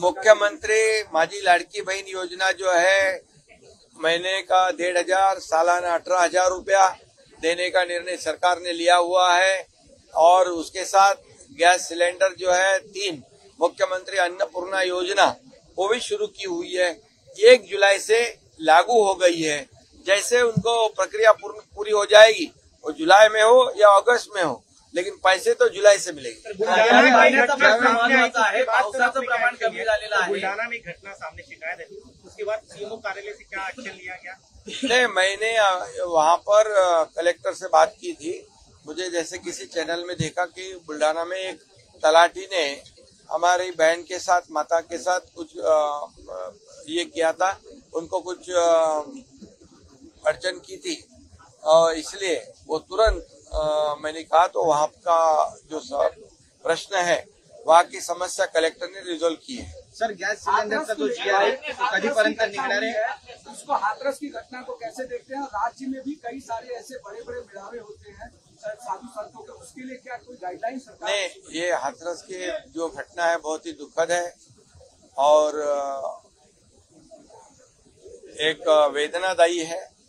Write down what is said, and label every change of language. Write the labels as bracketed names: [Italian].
[Hindi] मुख्यमंत्री माझी लाडकी बहन योजना जो है महीने का 1,500, सालाना 18,000 रुपया देने का निर्णय सरकार ने लिया हुआ है और उसके साथ गैस सिलेंडर जो है 3 मुख्यमंत्री अन्नपूर्णा योजना वो भी शुरू की हुई है। 1 जुलाई से लागू हो गई है। जैसे उनको प्रक्रिया पूरी हो जाएगी, वो जुलाई में हो या अगस्त में हो, लेकिन पैसे तो जुलाई से मिलेंगे। [Marathi] पावसाचं प्रमाण कमी झालेलं आहे। [Hindi] बुलढाणा में घटना सामने शिकायत है, उसके बाद सीएमओ कार्यालय से क्या एक्शन लिया गया? नहीं, मैंने वहाँ पर कलेक्टर से बात की थी। मुझे जैसे किसी चैनल में देखा कि बुल्ढाना में एक तलाठी ने हमारी बहन के साथ, माता के साथ कुछ ये किया था, उनको कुछ अड़चन की थी और इसलिए वो तुरंत मैंने कहा तो वहाँ का जो प्रश्न है वहाँ की समस्या कलेक्टर ने रिजोल्व की है। [Marathi] सर, गैस सिलेंडरचा जो जी आहे कधीपर्यंत निघणार आहे? [Hindi] उसको हाथरस की घटना को कैसे देखते हैं? राज्य में भी कई सारे ऐसे बड़े बड़े मेळावे होते हैं साधु संतों के, उसके लिए क्या कोई गाइडलाइन सरकार? नहीं, ये हाथरस की जो घटना है बहुत ही दुखद है और एक वेदनादायी है।